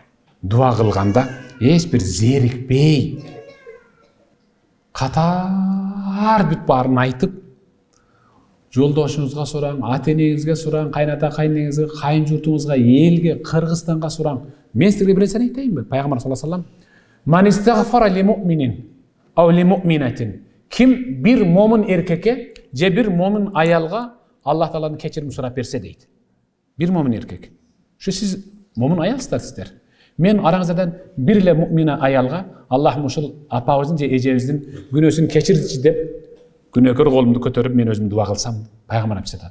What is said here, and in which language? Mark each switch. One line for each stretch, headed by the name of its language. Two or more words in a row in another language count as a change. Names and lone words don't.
Kyrgyz: Дуа кылганда эч бир зерикпей, катар бүт баарын айтып, жолдошуңузга сураң, ата-энеңизге сураң, кайната кайнеңизге, кайын журтуңузга, элге, Кыргызстанга сураң. Мен силерге бир нерсени айтайынбы?
Arabic: Пайгамбар صلى الله عليه وسلم من استغفر لمؤمن أو لمؤمنة.
Kyrgyz: Ким бир момун эркекке же бир момун аялга Аллах Тааладан кечирим сурап берсе дейт. Бир момун эркек. Ушу сиз момун аялсыздар сиздер. Мен араңыздардан бир эле муъмина аялга Аллахым ушул апабыздын же эжебиздин күнөөсүн кечирчи деп күнөөкөр колумду көтөрүп мен өзүм дуа кылсам, пайгамбар айтат.